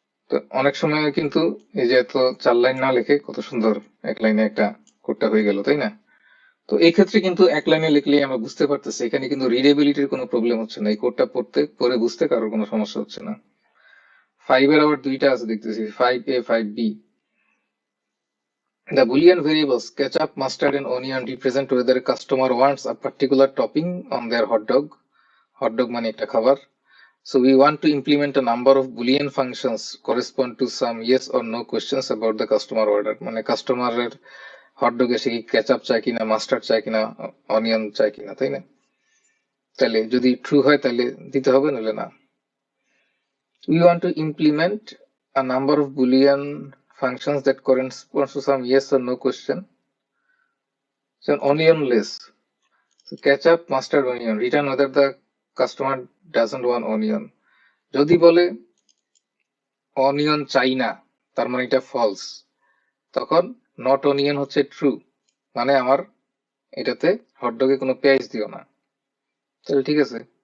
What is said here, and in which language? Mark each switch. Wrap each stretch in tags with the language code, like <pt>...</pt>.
<bn>তো অনেক সময় কিন্তু এই যে এত 4 লাইন না লিখে কত সুন্দর এক লাইনে একটা কোডটা হয়ে গেল, তাই না? তো এই ক্ষেত্রে কিন্তু এক লাইনে লিখলেই আমরা বুঝতে পারতেছি, এখানে কিন্তু রিডেবিলিটির কোনো প্রবলেম হচ্ছে না, এই কোডটা পড়ে বুঝতে কারোর কোনো সমস্যা হচ্ছে না। 5 এর আবার দুইটা আছে দেখতেছি, 5A 5B।</bn> <en>The Boolean variables ketchup, mustard, and onion represent whether a customer wants a particular topping on their hot dog.</en> <bn>Hot dog মানে একটা খাবার।</bn> <en>So we want to implement a number of Boolean functions correspond to some yes or no questions about the customer order.</en> <bn>মানে কাস্টমারের hot ডগে সে কি ketchup চায় কিনা, mustard চায় কিনা, অনিয়ন চায় কিনা, তাই না? তাহলে যদি ট্রু হয় তাহলে দিতে হবে, নাহলে না।</bn> <en>We want to implement a number of Boolean functions that correspond to some yes or no question. So onionless. So ketchup, mustard, onion. Return whether the customer doesn't want onion.</en> <bn>যদি বলে onion চাই না, তার মানে এটা false, তখন not onion হচ্ছে true, মানে আমার এটাতে হটডগে কোনো পেঁয়াজ দিও না। তাহলে ঠিক আছে।</bn>